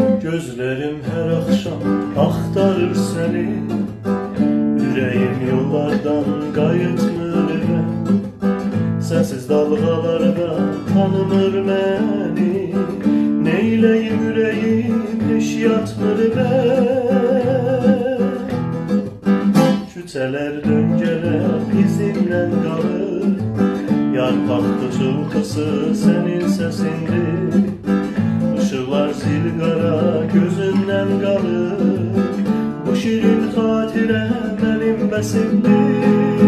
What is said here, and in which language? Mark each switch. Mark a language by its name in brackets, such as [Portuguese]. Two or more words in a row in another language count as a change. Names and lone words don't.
[Turkish] Gözlerim her akşam aktarır seni, [Azerbaijani] yüreğim yollardan qayıtmır evə. [Turkish] Sensiz dalgalarda tanımır beni, neyleyim yüreğim hiç yatmır be. [Azerbaijani] Küçələr döngələr bizimlə qalır, yarpaqlı çıltısı [Turkish] senin sesindir. [Azerbaijani] Işıqlar zilqara gözündən qalır, bu şirin xatirə mənim bəsimdir.